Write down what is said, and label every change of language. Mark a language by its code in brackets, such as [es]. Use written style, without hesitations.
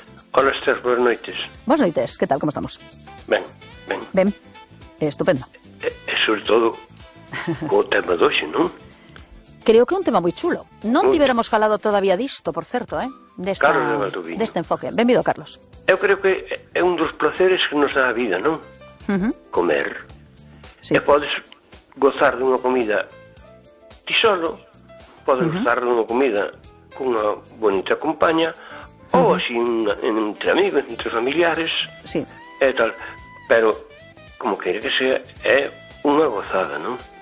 [es] Hola, Esther, buenas noches. Buenas noches, ¿qué tal? ¿Cómo estamos? Bien, bien. Bien, estupendo. [gl] Sobre todo, o tema dos, ¿no? [es] Creo que un tema muy chulo. [gl] No tivéramos falado todavía disto, por certo, deste enfoque. Benvido, Carlos. Eu creo que é un dos placeres que nos dá a vida, non? Uh-huh. Comer. [es] Sí. [gl] E podes gozar dunha comida ti solo, podes gozar dunha comida cunha bonita compaña, ou así entre amigos, entre familiares, [es] sí. [gl] E tal. Pero, como quere que sea, é unha gozada, non?